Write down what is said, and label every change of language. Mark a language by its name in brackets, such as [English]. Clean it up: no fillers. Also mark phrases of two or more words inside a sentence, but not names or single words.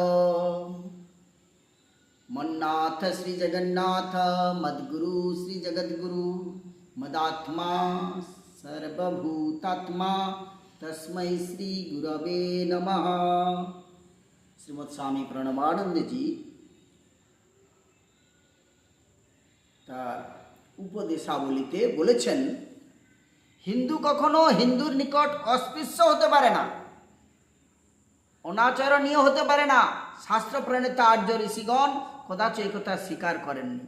[Sanskrit] मन्नाथ श्री जगन्नाथ मद्गुरु श्री जगद्गुरु मदात्मा सर्वभूतात्मा तस्मै श्री गुरवे नमः। [Bangla] श्रीमद स्वामी प्रणवानंद जी তার উপদেশাবলীতে বলেছেন, হিন্দু কখনো হিন্দুর নিকট অস্পৃশ্য হতে পারে না, অনাচরণীয় হতে পারে না। শাস্ত্র প্রণীত আর্য ঋষিগণ কদাচ এই কথা স্বীকার করেননি।